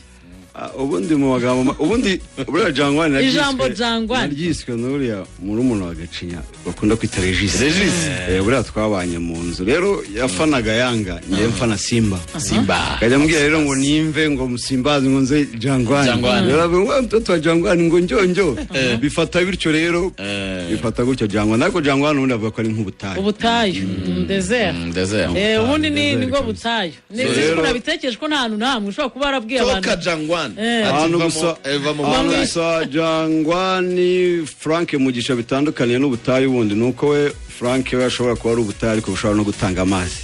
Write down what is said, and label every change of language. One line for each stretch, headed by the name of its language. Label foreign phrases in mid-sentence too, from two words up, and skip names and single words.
Kinyarwanda: ubundi mu magambo ubundi buriya Jangwani ijambo Jangwani naryiswe n'uriya muri umuntu wa Gacinya bakunda kwita Regis buriya twabanye mu nzu rero yafanaga Yanga njye mfana Simba kajya mbwira rero ngo nimve ngo musimbazi ngo nze Jangwani rero
Swahili: mtoto wa Jangwani
Kinyarwanda: ngo njyo bifata bityo rero bifata gutyo Jangwani ariko Jangwani ubundi avuga ko ari nk'ubutayu desert ubundi ni ngo butayu nese ko nabitekereje ko nta hantu namwe ushobora kuba arabwiye abantu abantu gusa Jangwani Frank Mugisha bitandukanye n'ubutayu bundi nuko we Frank we ashobora kuba ari ubutayu ariko bushobora no gutanga amazi